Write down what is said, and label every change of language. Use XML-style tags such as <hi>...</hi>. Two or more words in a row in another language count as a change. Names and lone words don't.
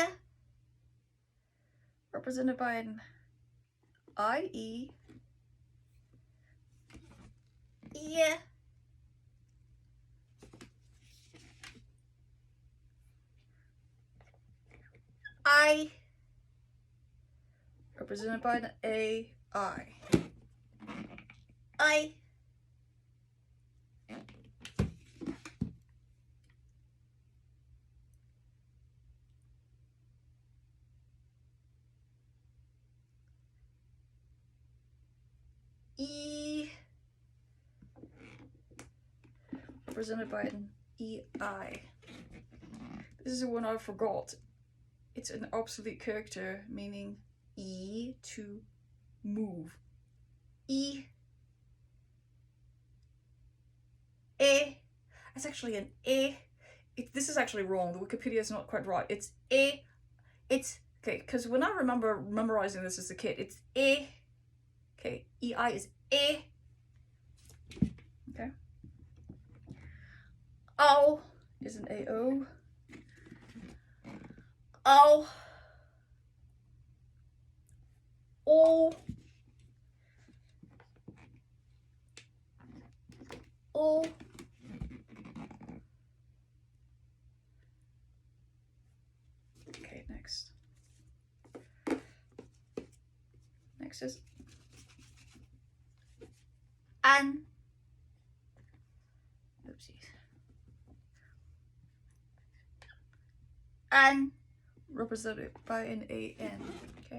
<en>Represented by an IE. Yeah. I. Represented by an AI. I. E. Represented by an EI. This is the one I forgot. It's an obsolete character, meaning E to move. E. A. It's actually an A. This is actually wrong. The Wikipedia is not quite right. It's A. It's okay, because when I remember memorizing this as a kid, it's A. Okay, EI is A. Okay. O is an AO. O. O. O. Okay, next. Next is an. Oopsies. An, represented by an AN. Okay.</en>